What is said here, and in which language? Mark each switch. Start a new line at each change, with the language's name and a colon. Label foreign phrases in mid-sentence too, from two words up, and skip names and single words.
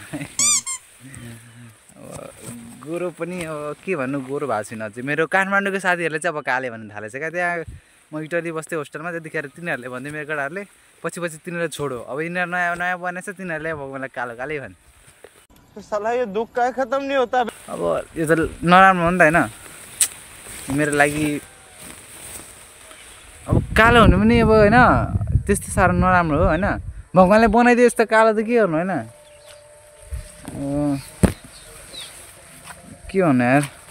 Nepali: अब गोरो पनि अब के भन्नु गोरो भएको छैन अझै मेरो काठमाडौँको साथीहरूले चाहिँ अब काले भन्नु थालेछ क्या त्यहाँ म इटली बस्थेँ होस्टेलमा त्यतिखेर तिनीहरूले भन्दै मेरो केटाहरूले पछि तिनीहरूले छोडो अब यिनीहरू नयाँ नयाँ बनेछ तिनीहरूले अब मलाई कालो कालै भन्
Hindi: साला यो दुःख काय खत्म नहीं होता
Nepali: अब यो त नराम्रो हो नि त होइन मेरो लागि अब कालो हुनु पनि अब होइन त्यस्तो साह्रो नराम्रो हो होइन भगवान्ले बनाइदियो यस्तो कालो त के गर्नु होइन के भन्नु यार